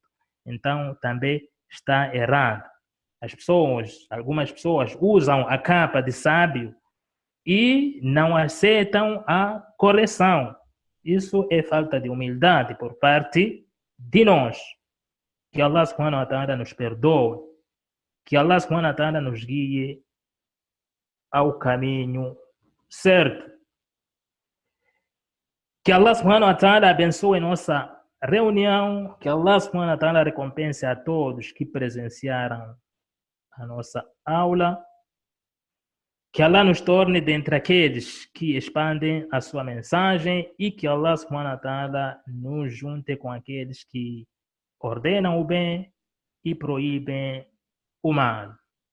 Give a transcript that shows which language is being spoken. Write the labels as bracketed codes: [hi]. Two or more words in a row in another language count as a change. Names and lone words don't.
[pt] Então, também está errado. Algumas pessoas usam a capa de sábio e não aceitam a correção. Isso é falta de humildade por parte de nós. Que Allah [ar] سبحانه وتعالى [pt] nos perdoe. Que Allah [ar] سبحانه وتعالى [pt] nos guie ao caminho certo. Que Allah [ar] سبحانه وتعالى [pt] abençoe nossa reunião. Que Allah [ar] سبحانه وتعالى [pt] recompense a todos que presenciaram a nossa aula. Que Allah nos torne dentre aqueles que expandem a sua mensagem e que Allah [ar] سبحانه وتعالى [pt] nos junte com aqueles que ordenam o bem e proíbem o mal.